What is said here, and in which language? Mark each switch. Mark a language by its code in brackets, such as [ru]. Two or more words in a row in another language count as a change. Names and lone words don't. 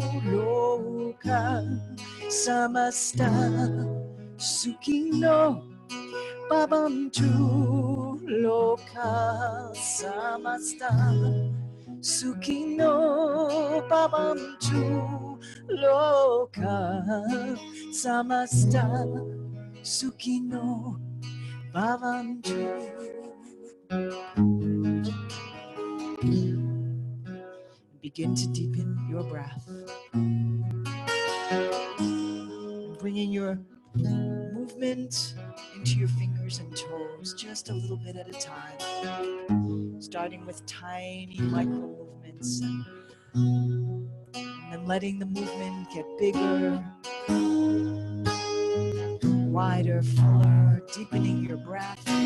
[sa] लोकाः समस्ताः सुखिनो भवन्तु. लोकाः समस्ताः सुखिनो भवन्तु. लोकाः समस्ताः सुखिनो भवन्तु. [en] Begin to deepen your breath, bringing your movement into your fingers and toes just a little bit at a time, starting with tiny micro movements and then letting the movement get bigger, wider, fuller, deepening your breath.